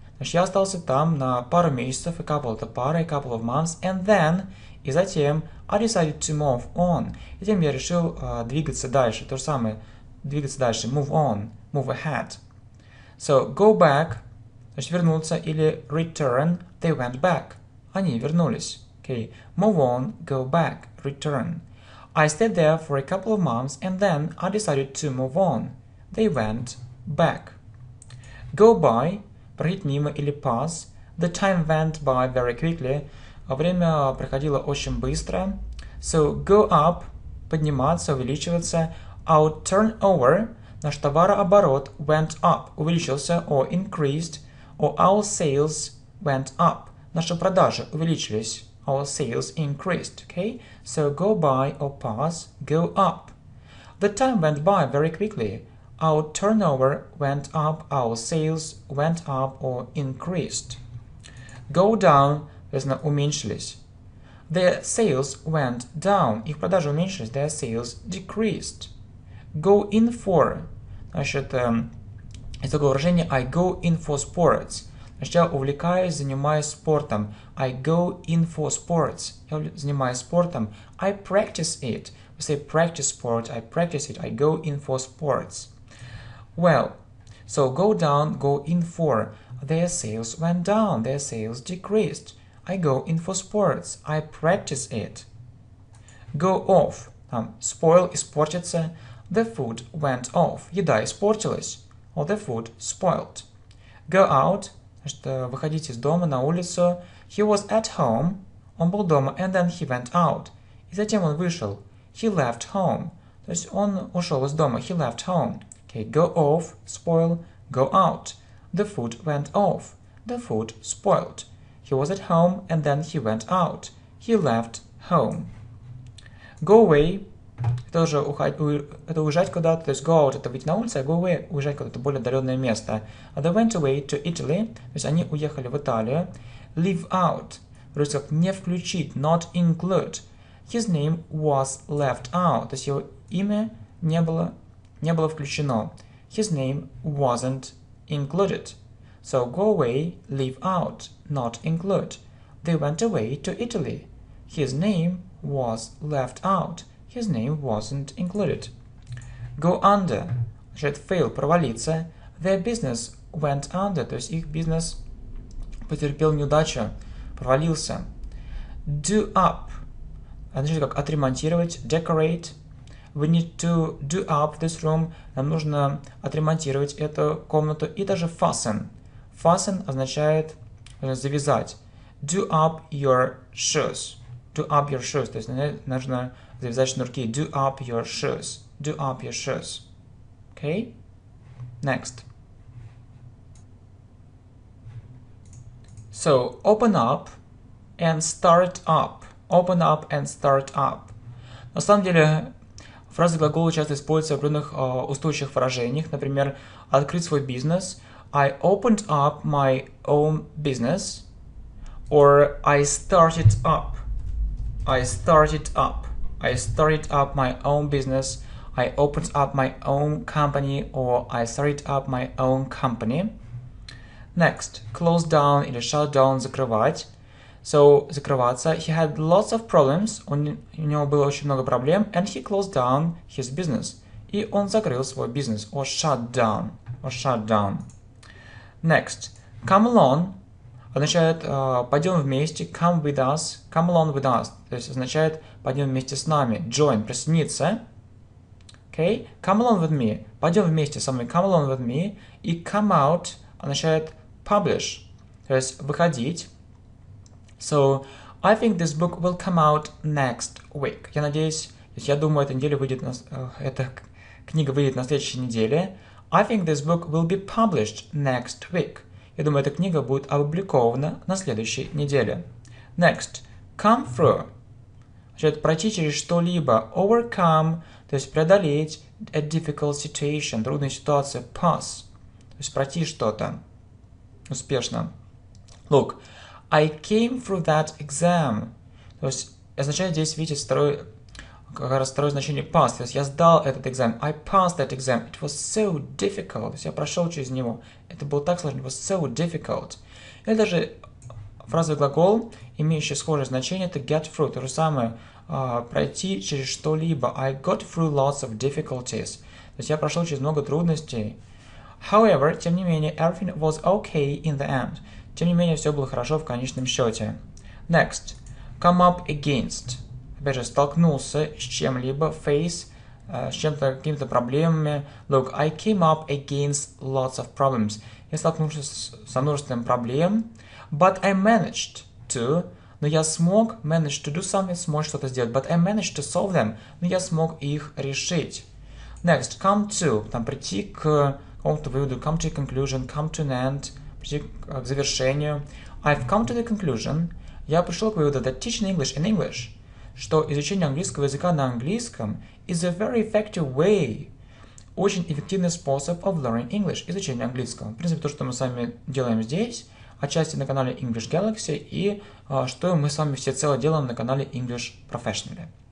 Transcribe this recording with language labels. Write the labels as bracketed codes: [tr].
[ru] Значит, я остался там на пару месяцев, [en] a couple [ru] это пара, [en] a couple of months, and then, [ru] и затем, [en] I decided to move on. [ru] И затем я решил двигаться дальше, то же самое, двигаться дальше, [en] move on, move ahead. So, go back, [ru] значит, вернуться, или [en] return, they went back. [ru] Они вернулись. [en] Okay, move on, go back, return. I stayed there for a couple of months, and then I decided to move on. They went back. Go by, [ru] проходить мимо или [en] pass. The time went by very quickly. [ru] Время проходило очень быстро. [en] So, go up, [ru] подниматься, увеличиваться. [en] Our turnover, [ru] наш товарооборот, [en] went up, увеличился, or increased, or our sales went up. [ru] Наши продажи увеличились. [en] Our sales increased, okay? So, go by or pass, go up. The time went by very quickly. Our turnover went up, our sales went up or increased. Go down, [ru] соответственно, уменьшились. [en] Their sales went down. [ru] Их продажи уменьшились, [en] their sales decreased. Go in for. [ru] Значит, есть такое выражение [en] I go in for sports. [ru] Значит, я увлекаюсь, занимаюсь спортом. [en] I go in for sports. [ru] Я занимаюсь спортом. [en] I practice it. We say practice sport, I practice it. I go in for sports. Well, so go down, go in for. Their sales went down, their sales decreased. I go in for sports. I practice it. Go off. Spoil, испортиться. The food went off. [ru] Еда испортилась. [en] Or the food spoiled. Go out. [ru] Значит, выходить из дома на улицу. [en] He was at home. [ru] Он был дома, [en] and then he went out. [ru] И затем он вышел. [en] He left home. [ru] То есть он ушел из дома. He left home. [en] Okay, go off, spoil, go out. The food went off. The food spoiled. He was at home, and then he went out. He left home. Go away. [ru] Это уже это уезжать куда-то. То есть go out это выйти на улицу, а go away уезжать куда-то более отдаленное место. [en] They went away to Italy. [ru] То есть они уехали в Италию. [en] Leave out. [ru] Вроде как не включить, [en] not include. His name was left out. [ru] То есть его имя не было включено. [en] His name wasn't included. So go away, leave out, not include. They went away to Italy. His name was left out. His name wasn't included. Go under. [ru] Значит, fail, провалиться. [en] Their business went under. [ru] То есть их бизнес потерпел неудачу, провалился. [en] Do up. [ru] Значит, как отремонтировать. [en] Decorate. We need to do up this room. [ru] Нам нужно отремонтировать эту комнату. И даже fasten. Fasten означает завязать. [en] Do up your shoes. Do up your shoes. [ru] То есть нужно завязать шнурки. [en] Do up your shoes. Do up your shoes. Okay? Next. So, open up and start up. Open up and start up. [ru] На самом деле, фразы глагола часто используются в определенных устойчивых выражениях. Например, открыть свой бизнес. [en] I opened up my own business. Or I started up. I started up. I started up my own business. I opened up my own company. Or I started up my own company. Next. Close down или shut down, закрывать. So, закрываться. He had lots of problems. [ru] У него было очень много проблем. [en] And he closed down his business. [ru] И он закрыл свой бизнес. [en] Or shut down. Or shut down. Next. Come along. [ru] Означает пойдем вместе. [en] Come with us. Come along with us. [ru] То есть означает пойдем вместе с нами. [en] Join. Присоединиться. Okay. Come along with me. [ru] Пойдем вместе со мной. [en] Come along with me. И come out означает publish. [ru] То есть выходить. [en] So, I think this book will come out next week. [ru] Я надеюсь, я думаю, эта книга выйдет на следующей неделе. [en] I think this book will be published next week. [ru] Я думаю, эта книга будет опубликована на следующей неделе. [en] Next. Come through. [ru] Значит, пройти через что-либо. Overcome, то есть преодолеть. [en] A difficult situation, [ru] трудную ситуацию. Pass, то есть пройти что-то успешно. [en] Look. I came through that exam. [ru] То есть означает здесь, видите, второе значение pass. То есть я сдал этот экзамен. [en] I passed that exam. It was so difficult. [ru] То есть я прошел через него. Это было так сложно. [en] It was so difficult. [ru] Или даже фразовый глагол, имеющий схожее значение, это get through, то же самое, пройти через что-либо. [en] I got through lots of difficulties. [ru] То есть я прошел через много трудностей. [en] However, [ru] тем не менее, [en] everything was okay in the end. [ru] Тем не менее, все было хорошо в конечном счете. [en] Next. Come up against. [ru] Опять же, столкнулся с чем-либо. [en] Face. [ru] С чем-то, какими-то проблемами. [en] Look, I came up against lots of problems. [ru] Я столкнулся со множеством проблем. [en] But I managed to. [ru] Но я смог, [en] managed to do something, [ru] смог что-то сделать. [en] But I managed to solve them. [ru] Но я смог их решить. [en] Next, come to. [ru] Там прийти к какому-то выводу. [en] Come to a conclusion, come to an end. [ru] Прийти к завершению. [en] I've come to the conclusion. [ru] Я пришел к выводу [en] that teaching English in English, [ru] что изучение английского языка на английском [en] is a very effective way. [ru] Очень эффективный способ [en] of learning English, [ru] изучения английского. В принципе, то, что мы с вами делаем здесь, отчасти на канале English Galaxy, и что мы с вами всецело делаем на канале English Professionally.